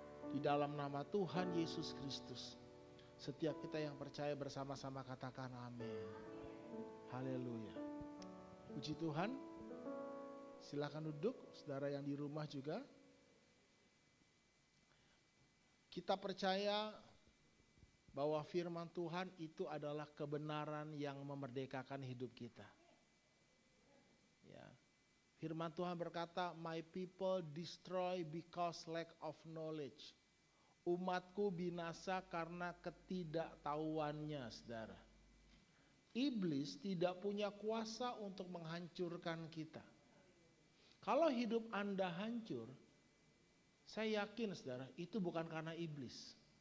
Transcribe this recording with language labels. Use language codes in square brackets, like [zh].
[id] Di dalam nama Tuhan Yesus Kristus. Setiap kita yang percaya bersama-sama katakan amin. Haleluya. Puji Tuhan. Silakan duduk, saudara yang di rumah juga. Kita percaya bahwa firman Tuhan itu adalah kebenaran yang memerdekakan hidup kita. Ya. Firman Tuhan berkata, [en] "My people destroy because lack of knowledge." [id] Umatku binasa karena ketidaktahuannya, saudara. Iblis tidak punya kuasa untuk menghancurkan kita. Kalau hidup Anda hancur, saya yakin saudara, itu bukan karena iblis.